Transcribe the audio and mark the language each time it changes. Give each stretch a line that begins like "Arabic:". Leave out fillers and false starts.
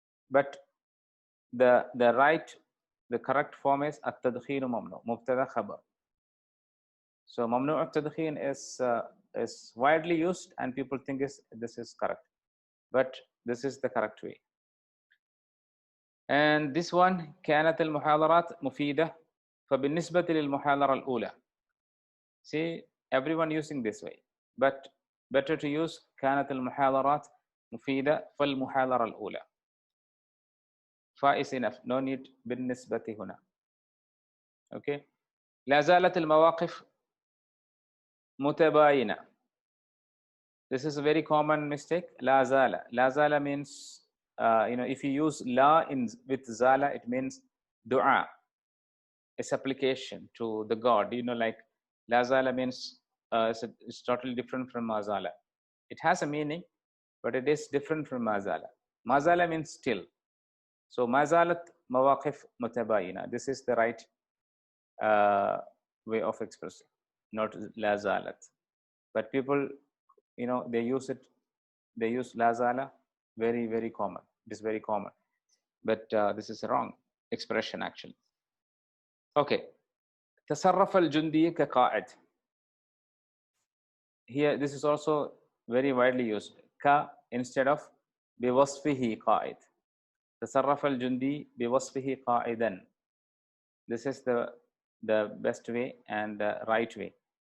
English: But the correct form is at-tadkheen mamnu', mubtada khabar. So mamnu' tadkheen is widely used, and people think this is correct, but this is the correct way. And this one,
Arabic: كانت المحاضرات مفيدة فبالنسبة للمحاضرة الأولى.
English: See, everyone using this way, but better to use
Arabic: كانت المحاضرات مفيدة فالمحاضرة الأولى.
English: فا is enough, no need
Arabic: بالنسبة هنا.
English: Okay.
Arabic: لا زالت المواقف متباينة.
English: This is a very common mistake. لا زال. لا زال means, if you use la with zala, it means dua, a supplication to the God. Like la zala means it's totally different from mazala. It has a meaning, but it is different from mazala. Mazala means still. So mazalat mawaqif mutabayina. This is the right way of expressing, not la zalat. But people, they use it. They use la zala, very, very common. It is very common, but this is a wrong expression actually. Okay.
Arabic: تصرف الجندي كقائد.
English: Here, this is also very widely used. Ka instead of
Arabic: بوصفه قائد. تصرف الجندي بوصفه قائدا.
English: This is the best way and the right way.